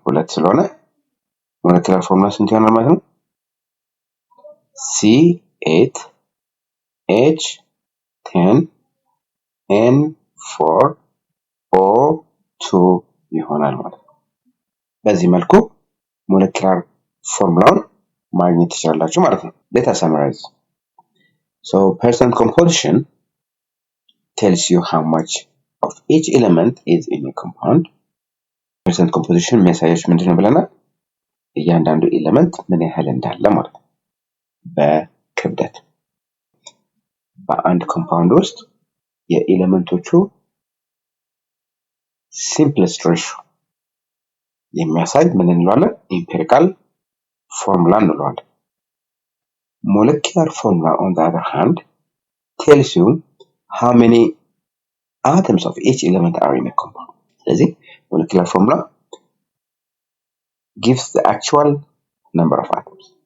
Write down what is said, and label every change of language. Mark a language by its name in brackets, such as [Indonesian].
[Amharic] ሁለት ስለሆነ ሞለኪላር ፎርሙላ ስንት ይሆናል ማለት ነው? C8 H10 N4 O2 ይሆናል ማለት ነው። በዚህ መልኩ ሞለኪላር ፎርሙላውን ማግኘት ትችላላችሁ ማለት ነው። [English] Let us summarize. So percent composition tells you how much of each element is in a compound. [Amharic] Percent composition የሚያሳያችሁ ምንድነው ብለናል? እያንዳንዱ ኤሌመንት ምን ያህል እንዳለ ማለት ነው በክብደት። በአንድ ኮምፓውንድ ውስጥ የኤሌመንቶቹ [English] simplest ratio [Amharic] የሚያሳይ ምን እንለዋለን? ኢምፔሪካል ፎርሙላ እንለዋለን። [English] Molecular formula on the other hand tells you how many atoms of each element are in a compound. ስለዚህ molecular formula gives the actual number of atoms.